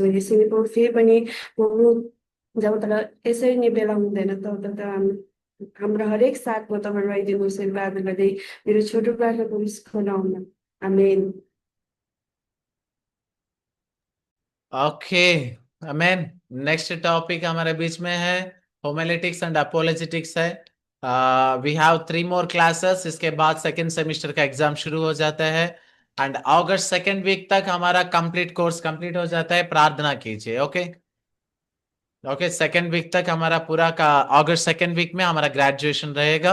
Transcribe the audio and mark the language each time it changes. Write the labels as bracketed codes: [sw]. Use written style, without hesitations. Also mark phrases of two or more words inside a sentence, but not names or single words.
[ne] यसरी प्रभु फेरि पनि प्रभु जब तर यसरी नै बेला हुँदैन तब त हाम्रो हरेक साथमा तपाईँ रहिदिनुहोस् प्रार्थना गर्दै मेरो छोटो प्रार्थना प्रभु नाममा आमेन। [en] okay, amen. next topic [hi] हमारे बीच में है [en] homiletics and apologetics [hi] है। [en] we have 3 more classes, [hi] इसके बाद [en] second semester [hi] का एग्जाम शुरू हो जाता है [en] and August second week [hi] तक हमारा [en] complete course complete [hi] हो जाता है। प्रार्थना कीजिए, [en] okay okay. second week [hi] तक हमारा पूरा का [en] August second week [hi] में हमारा ग्रेजुएशन रहेगा।